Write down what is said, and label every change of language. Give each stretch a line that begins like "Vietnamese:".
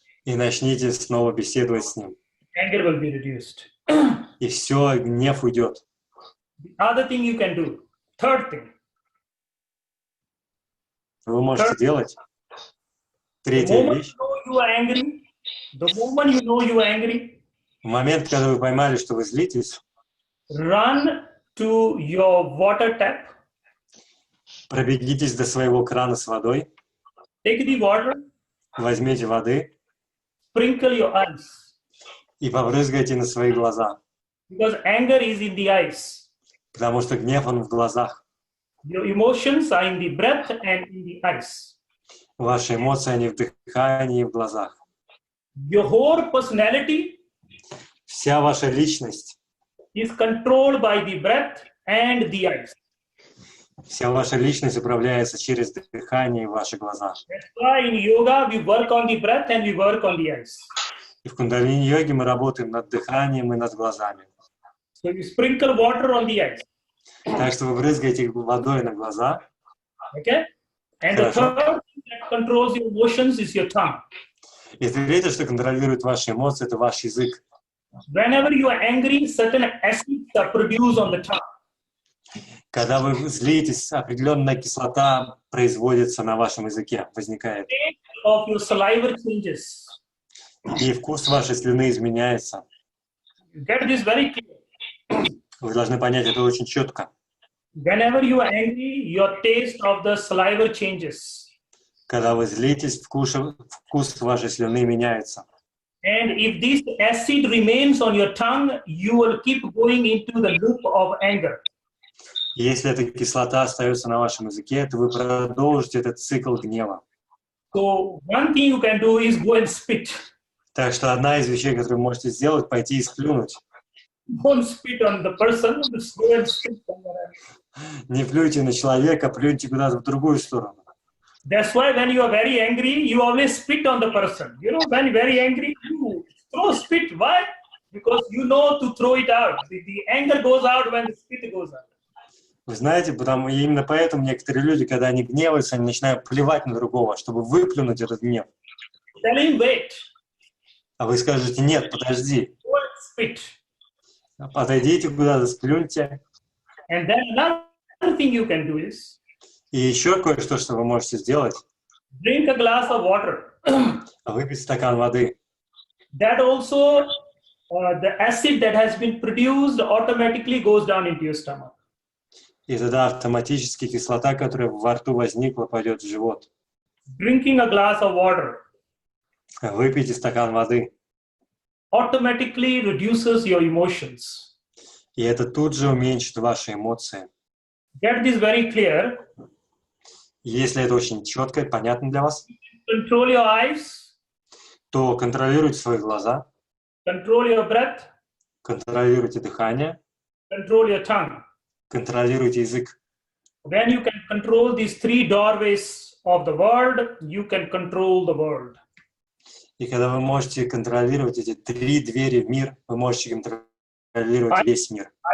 Russian: И начните снова беседовать с ним.
English: Anger will be reduced.
Russian: И все, гнев уйдет.
English: The other thing you can do, third thing,
Russian: Вы можете делать.
English: the
Russian: Третья
English: moment
Russian: вещь.
English: you know you are angry, the moment you know you are angry,
Russian: В момент, когда вы поймали, что вы злитесь,
English: run to your water tap,
Russian: пробегитесь до своего крана с водой,
English: take the water,
Russian: возьмите воды
English: sprinkle your eyes,
Russian: и побрызгайте на свои глаза.
English: because anger is in the eyes.
Russian: Потому что гнев, он в глазах.
English: Your emotions are in the breath and in the eyes.
Russian: Ваши эмоции, они в дыхании и в глазах.
English: Your whole personality
Russian: Вся ваша личность,
English: is controlled by the breath and the eyes.
Russian: вся ваша личность управляется через дыхание и ваши глаза.
English: That's why in yoga we work on the breath and we work on the eyes.
Russian: И в кундалини-йоге мы работаем над дыханием и над глазами.
English: So you sprinkle water on the eyes.
Russian: Так что вы брызгаете водой на глаза.
English: Okay? And the
Russian: Хорошо.
English: third thing that controls your emotions is your tongue.
Russian: И третье, что контролирует ваши эмоции, это ваш язык.
English: Whenever you are angry, certain acids are produced on the tongue.
Russian: Когда вы злитесь, определенная кислота производится на вашем языке, возникает.
English: Of your saliva changes.
Russian: И вкус вашей слюны изменяется.
English: Get this very clear.
Russian: Вы должны понять это очень четко.
English: Whenever you are angry, your taste of the saliva changes.
Russian: Когда вы злитесь, вкус вашей слюны меняется.
English: And if this acid remains on your tongue, you will keep going into the loop of anger.
Russian: И если эта кислота остается на вашем языке, то вы продолжите этот цикл гнева.
English: So one thing you can do is go and spit.
Russian: Так что одна из вещей, которую вы можете сделать, пойти и сплюнуть.
English: Don't spit on the person, just go and spit somewhere else.
Russian: Не плюйте на человека, плюньте куда-то в другую сторону.
English: That's why when you are very angry, you always spit on the person. You know, when you're very angry, you throw spit. Why? Because you know to throw it out. The anger goes out when the spit goes out.
Russian: Вы знаете, именно поэтому некоторые люди, когда они гневаются, они начинают плевать на другого, чтобы выплюнуть этот гнев.
English: Tell him, wait,
Russian: А вы скажете, нет, подожди,
English: go and spit.
Russian: подойдите куда-то, сплюньте.
English: And then another thing you can do is
Russian: И еще кое-что, что вы можете сделать,
English: drink a glass of water.
Russian: выпить стакан воды.
English: That also, the acid that has been produced automatically goes down into your stomach.
Russian: И тогда автоматически кислота, которая во рту возникла, пойдет в живот.
English: Drinking a glass of water
Russian: Выпейте стакан воды.
English: automatically reduces your emotions.
Russian: И это тут же уменьшит ваши эмоции.
English: Get this very clear.
Russian: Если это очень четко и понятно для вас,
English: Control your eyes,
Russian: то контролируйте свои глаза,
English: control your breath,
Russian: контролируйте дыхание,
English: control your tongue.
Russian: контролируйте язык.
English: When you can control these three doorways of the world, you can control the world.
Russian: И когда вы можете контролировать эти три двери в мир, вы можете контролировать весь мир.